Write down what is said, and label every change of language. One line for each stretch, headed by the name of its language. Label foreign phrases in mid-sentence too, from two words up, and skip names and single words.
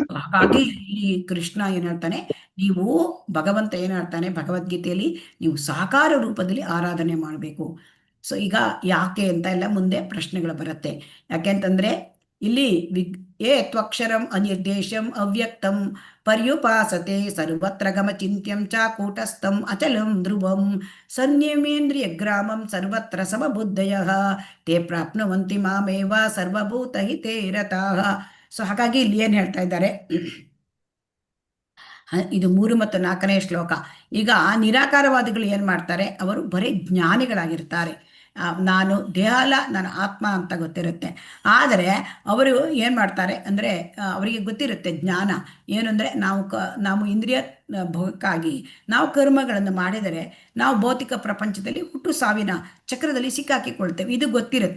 Kannada: ಹಾಗಾಗಿ ಇಲ್ಲಿ ಕೃಷ್ಣ ಏನ್ ಹೇಳ್ತಾನೆ, ನೀವು ಭಗವಂತ ಏನ್ ಹೇಳ್ತಾನೆ ಭಗವದ್ಗೀತೆಯಲ್ಲಿ, ನೀವು ಸಾಕಾರ ರೂಪದಲ್ಲಿ ಆರಾಧನೆ ಮಾಡಬೇಕು. ಸೊ ಈಗ ಯಾಕೆ ಅಂತ ಎಲ್ಲ ಮುಂದೆ ಪ್ರಶ್ನೆಗಳು ಬರುತ್ತೆ. ಯಾಕೆಂತಂದ್ರೆ ಇಲ್ಲಿ
Sanskrit: ತ್ವಕ್ಷರಂ ಅನಿರ್ದೇಶಂ ಅವ್ಯಕ್ತಂ ಪರ್ಯುಪಾಸತೆ ಸರ್ವತ್ರ ಗಮಚಿಂತ್ಯಂ ಚ ಕೂಟಸ್ಥಂ ಅಚಲಂ ಧ್ರುವಂ ಸಂಯಮೇಂದ್ರಿಯ ಗ್ರಾಮಂ ಸರ್ವತ್ರ ಸಮಬುದ್ಧಯಃ ತೇ ಪ್ರಾಪ್ನುವಂತಿ ಮಾಮೇವ ಸರ್ವಭೂತ ಹಿತೇ ರತಾಃ.
Kannada: ಸೊ ಹಾಗಾಗಿ ಇಲ್ಲಿ ಏನು ಹೇಳ್ತಾ ಇದ್ದಾರೆ, ಇದು 3 ಮತ್ತು 4ನೇ ಶ್ಲೋಕ. ಈಗ ನಿರಾಕಾರವಾದಿಗಳು ಏನು ಮಾಡ್ತಾರೆ, ಅವರು ಬರೀ ಜ್ಞಾನಿಗಳಾಗಿರ್ತಾರೆ. ನಾನು ದೇಹ ಅಲ್ಲ, ನಾನು ಆತ್ಮ ಅಂತ ಗೊತ್ತಿರುತ್ತೆ. ಆದರೆ ಅವರು ಏನು ಮಾಡ್ತಾರೆ ಅಂದರೆ, ಅವರಿಗೆ ಗೊತ್ತಿರುತ್ತೆ ಜ್ಞಾನ ಏನು ಅಂದರೆ, ನಾವು ಇಂದ್ರಿಯ ಭೋಗಕ್ಕಾಗಿ ನಾವು ಕರ್ಮಗಳನ್ನು ಮಾಡಿದರೆ ನಾವು ಭೌತಿಕ ಪ್ರಪಂಚದಲ್ಲಿ ಹುಟ್ಟು ಸಾವಿನ ಚಕ್ರದಲ್ಲಿ ಸಿಕ್ಕಾಕಿಕೊಳ್ತೇವೆ, ಇದು ಗೊತ್ತಿರುತ್ತೆ.